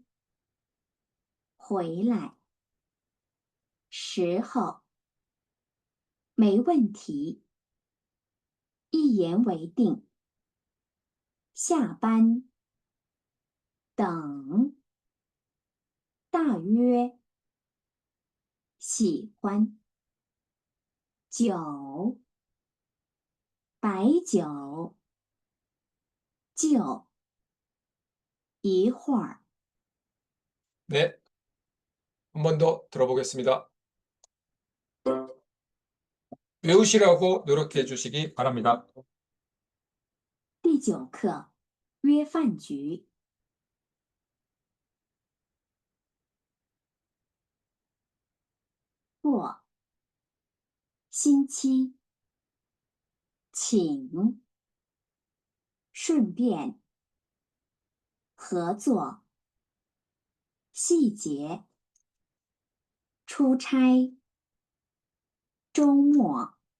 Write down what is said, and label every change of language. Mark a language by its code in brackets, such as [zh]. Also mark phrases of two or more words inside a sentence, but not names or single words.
[zh] 回来，时候，没问题，一言为定，下班，等，大约，喜欢，酒，白酒，就，一会儿。 [ko] 네, 한 번 더 들어보겠습니다. 외우시라고 노력해 주시기 바랍니다. [zh] 第9课约饭局。过，星期，请，顺便，合作，细节，出差，周末，